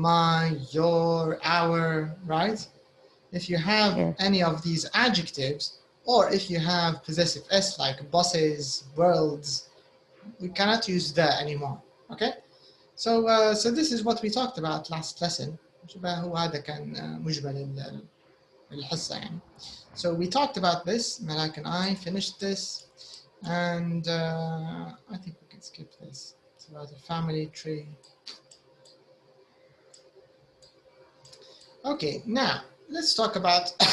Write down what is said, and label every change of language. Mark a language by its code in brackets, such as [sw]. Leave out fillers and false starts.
[en] my, your, our, right? If you have Yes. any of these adjectives, or if you have possessive s like buses, worlds, we cannot use the anymore. Okay? So this is what we talked about last lesson. [ar] هو هذا كان مجمل الحصة يعني. [en] So we talked about this. Malak and I finished this, and I think we can skip this. It's about a family tree. Okay, now let's talk about.